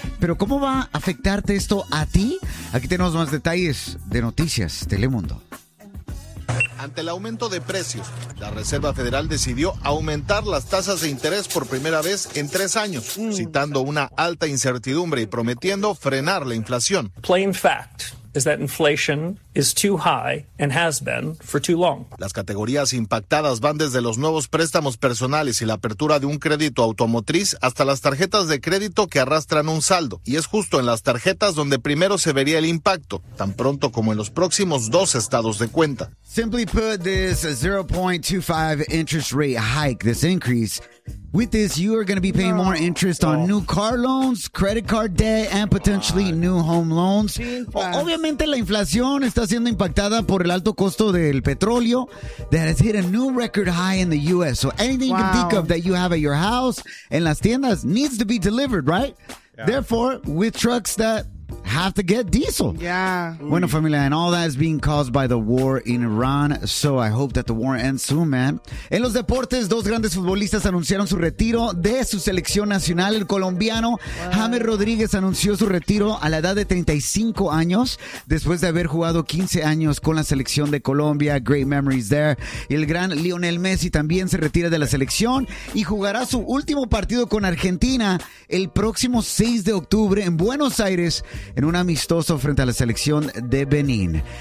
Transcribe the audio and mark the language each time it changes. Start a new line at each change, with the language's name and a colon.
Spanish: Pero ¿cómo va a afectarte esto a ti? Aquí tenemos más detalles de Noticias Telemundo. Ante el aumento de precios, la Reserva Federal decidió aumentar las tasas de interés por primera vez en 3 años, citando una alta incertidumbre y prometiendo frenar la inflación.
English: Plain fact is that inflation is too high and has been for too long.
Spanish: Las categorías impactadas van desde los nuevos préstamos personales y la apertura de un crédito automotriz hasta las tarjetas de crédito que arrastran un saldo. Y es justo en las tarjetas donde primero se vería el impacto, tan pronto como en los próximos 2 estados de cuenta.
English: Simply put, this 0.25 interest rate hike, this increase, with this, you are going to be paying more interest on new car loans, credit card debt, and potentially new home loans.
Spanish: Obviamente, la inflación está siendo impactada por el alto costo del petróleo
English: that has hit a new record high in the U.S. So anything you can think of that you have at your house,
Spanish: en las tiendas,
English: needs to be delivered, right? Yeah. Therefore, with trucks that have to get diesel. Yeah.
Spanish: Bueno, familia,
English: and all that is being caused by the war in Iran. So I hope that the war ends soon, man.
Spanish: En los deportes, 2 grandes futbolistas anunciaron su retiro de su selección nacional. El colombiano James Rodríguez anunció su retiro a la edad de 35 años después de haber jugado 15 años con la selección de Colombia.
English: Great memories there.
Spanish: Y el gran Lionel Messi también se retira de la selección y jugará su último partido con Argentina el próximo 6 de octubre en Buenos Aires, en un amistoso frente a la selección de Benin.